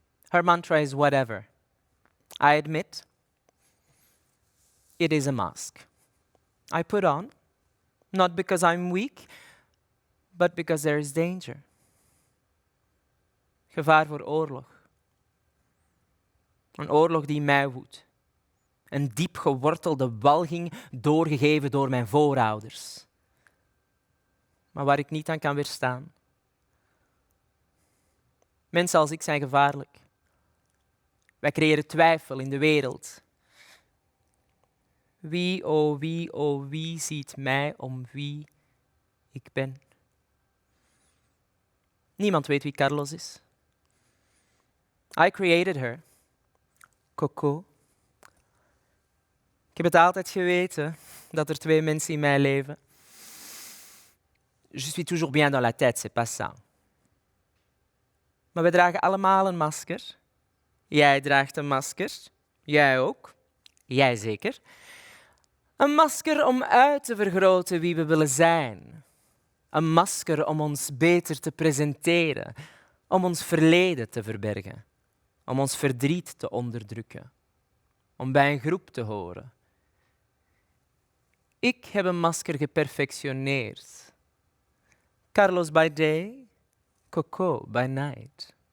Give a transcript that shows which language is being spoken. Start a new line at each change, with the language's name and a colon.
English: Her mantra is whatever. I admit, it is a mask. I put on, not because I'm weak, but because there is danger.
Dutch: Gevaar voor oorlog. Een oorlog die mij woedt. Een diep gewortelde walging doorgegeven door mijn voorouders. Maar waar ik niet aan kan weerstaan. Mensen als ik zijn gevaarlijk. Wij creëren twijfel in de wereld. Wie, oh wie ziet mij om wie ik ben? Niemand weet wie Carlos is.
English: I created her.
Dutch: Coco. Ik heb het altijd geweten dat er twee mensen in mij leven.
French: Je suis toujours bien dans la tête, c'est pas ça.
Dutch: Maar we dragen allemaal een masker. Jij draagt een masker. Jij ook. Jij zeker. Een masker om uit te vergroten wie we willen zijn. Een masker om ons beter te presenteren. Om ons verleden te verbergen. Om ons verdriet te onderdrukken. Om bij een groep te horen. Ik heb een masker geperfectioneerd.
English: Carlos by day, Coco by night.